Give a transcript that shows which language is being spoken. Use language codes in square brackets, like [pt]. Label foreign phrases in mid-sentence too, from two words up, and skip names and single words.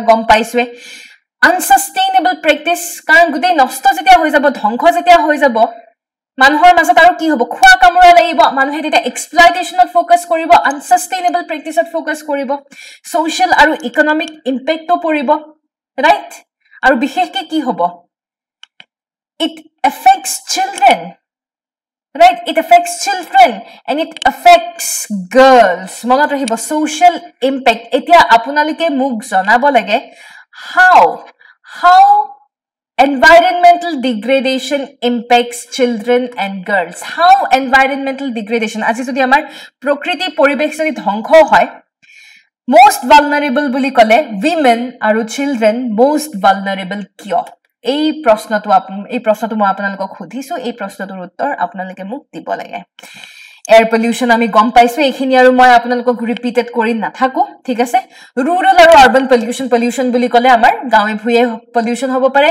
[as] গম পাইছোৱে [en] unsustainable practice [as] কাৰণ গুটেই নষ্ট যেতিয়া হৈ যাব ধ্বংস যেতিয়া হৈ যাব মানুহৰ মাজত আৰু কি হ'ব খোৱা কামৰা লাগিব মানুহে তেতিয়া [en] exploitationত focus [as] কৰিব [en] unsustainable practiceত focus [as] কৰিব সোশ্যাল আৰু [en] economic impactও [as] পৰিব ৰাইট আৰু বিশেষকৈ কি হ'ব [en] it affects children right it affects children and it affects girls [as] মনত ৰাখিব [en] social impact [as] এতিয়া আপোনালোকে মোক জনাব লাগে [en] how environmental degradation impacts children and girls how environmental degradation [as] আজি যদি আমাৰ প্ৰকৃতি পৰিবেশ যদি ধ্বংস হয় [en] most vulnerable [as] বুলি কলে women আৰু children [en] most vulnerable [as] কিয় এই প্ৰশ্নটো মই আপোনালোকক সুধিছো এই প্ৰশ্নটোৰ উত্তৰ আপোনালোকে মোক দিব লাগে [en] air pollution [as] আমি গম পাইছো এইখিনি আৰু মই আপোনালোকক ৰিপিটেড কৰি নাথাকো ঠিক আছে ৰুৰাল আৰু [en] urban pollution [as] বুলি কলে আমাৰ গাঁৱে ভুঁয়ে পলিউশন হ'ব পাৰে